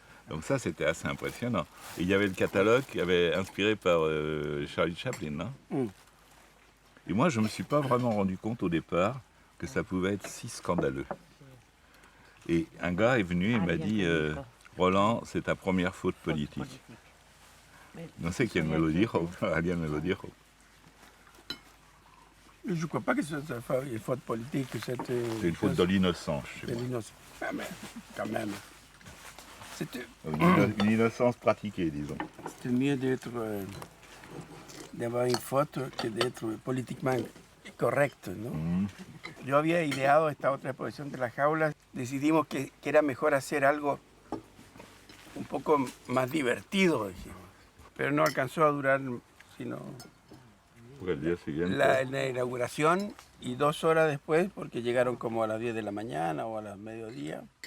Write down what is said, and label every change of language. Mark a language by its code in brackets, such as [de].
[fr] Donc ça, c'était assez impressionnant. Et il y avait le catalogue qui avait inspiré par Charlie Chaplin, non? Et moi, je ne me suis pas vraiment rendu compte au départ que ça pouvait être si scandaleux. Et un gars est venu et m'a dit Roland, c'est ta première faute politique. [es] No sé quién me lo dijo, alguien me lo dijo. [fr] Je ne crois pas que ce soit une faute politique. C'est une faute de l'innocence. De l'innocence. Quand même. C'était une innocence pratiquée, disons. C'était mieux d'avoir une faute que d'être politiquement [es] correcto, ¿no? Yo había ideado esta otra exposición de las jaulas. Decidimos que era mejor hacer algo un poco más divertido, dijimos. Pero no alcanzó a durar sino el día siguiente. La inauguración y 2 horas después, porque llegaron como a las 10 de la mañana o a las mediodía.